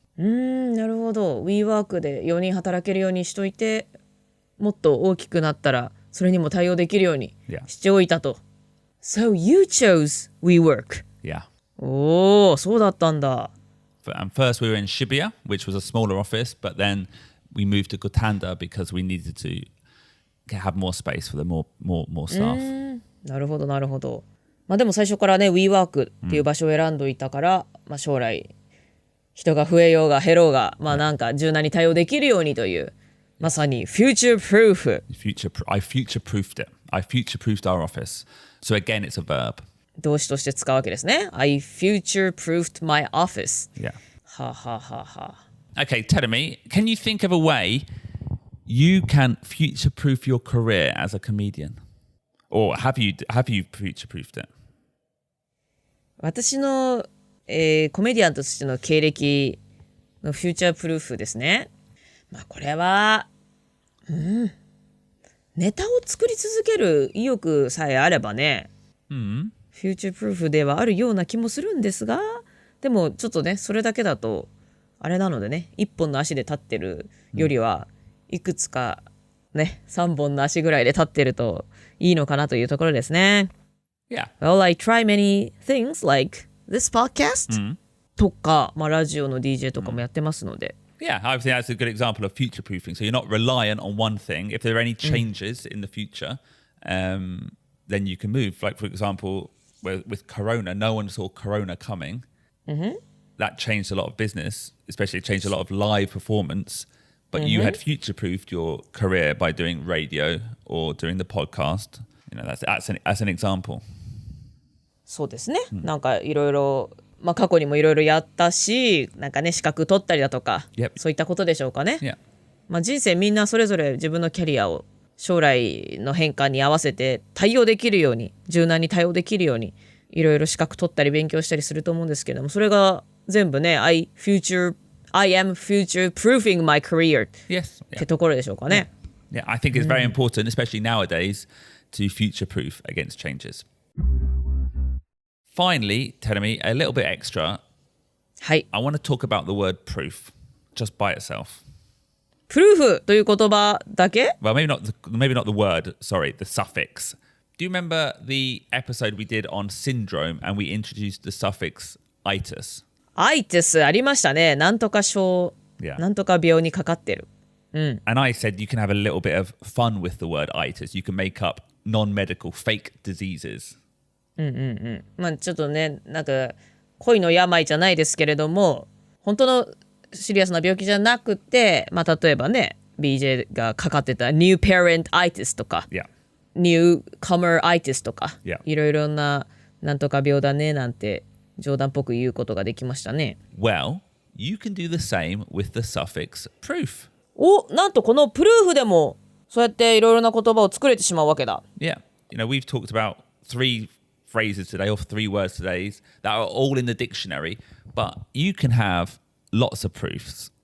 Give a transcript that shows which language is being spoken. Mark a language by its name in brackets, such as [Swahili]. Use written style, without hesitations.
[Japanese] なるほど。 WeWork で4人働けるようにしといて、もっと大きくなったらそれにも対応できるようにしておいたと。 [English] So you chose WeWork. Yeah. [Japanese] おー、そうだったんだ。 [English] And first we were in Shibuya, which was a smaller office, but then we moved to Gotanda because we needed to have more space for the more staff. [Japanese] なるほどなるほど。でも最初からね WeWork っていう場所を選んどいたから、将来人が増えようが減ろうがなんか柔軟に対応できるようにというまさに future proof. [English] I future proofed it. I future proofed our office. So again, it's a verb. [Japanese] 動詞として使うわけですね。 [English] I future proofed my office. Yeah. [Japanese] はははは。 [English] Okay, tell me, can you think of a way you can future proof your career as a comedian? Or have you future proofed it? [Japanese] 私の、コメディアンとしての経歴のフューチャープルーフですね。これは、ネタを作り続ける意欲さえあればね、フューチャープルーフではあるような気もするんですが、でもちょっとねそれだけだとあれなのでね、一本の足で立ってるよりはいくつかね3本の足ぐらいで立ってるといいのかなというところですね。 [English] Yeah. Well, I try many things like this podcast. [Japanese] とか、ラジオの DJ とかもやってますので。 [English] Yeah, I think that's a good example of future proofing. So you're not reliant on one thing. If there are any changes in the future, then you can move. Like, for example, with Corona, no one saw Corona coming. That changed a lot of business, especially changed a lot of live performance. But you had future-proofed your career by doing radio or doing the podcast. That's an example. [Japanese] そうですね。なんかいろいろ、過去にもいろいろやったし、なんかね、資格取ったりだとか、そういったことでしょうかね。人生みんなそれぞれ自分のキャリアを将来の変化に合わせて対応できるように、柔軟に対応できるように、いろいろ資格取ったり勉強したりすると思うんですけれども、それが全部ね、 I am future proofing my career ってところでしょうかね。 [English] Yeah, I think it's very important, especially nowadays, to future proof against changes. Finally, Terumi, a little bit extra. [Japanese] はい。 [English] I want to talk about the word proof just by itself. [Japanese] プルーフという言葉だけ? [English] Well, maybe not the word, sorry, the suffix. Do you remember the episode we did on syndrome and we introduced the suffix itis? [Japanese] itis ありましたね。なんとか症、なんとか病にかかってる。 [English] And I said you can have a little bit of fun with the word itis. You can make up non-medical fake diseases. [Japanese] ちょっとね、なんか恋の病じゃないですけれども、本当のシリアスな病気じゃなくて、例えばね、BJ がかかってた new parent itis とか、newcomer itis とか、いろいろななんとか病だねなんて冗談っぽく言うことができましたね。 [English] Well, you can do the same with the suffix proof. [Japanese] なんとこのプルーフでもそうやっていろいろな言葉を作れてしまうわけだ。 [English] Yeah, we've talked about 3 phrases today or 3 words today that are all in the dictionary, but you can have lots of proofs.